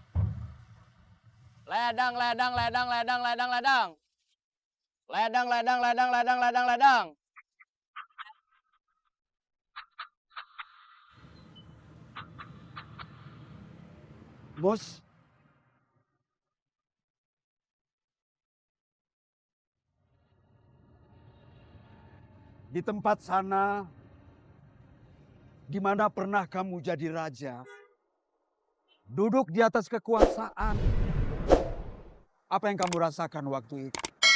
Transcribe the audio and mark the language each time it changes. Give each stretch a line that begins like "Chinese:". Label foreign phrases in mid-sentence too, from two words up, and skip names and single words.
Indonesian: Ledang, ledang, ledang, ledang, ledang, ledang. Ledang, ledang, ledang, ledang, ledang, ledang. Bos, di tempat sana, di mana pernah kamu jadi raja, duduk di atas kekuasaan, apa yang kamu rasakan waktu itu?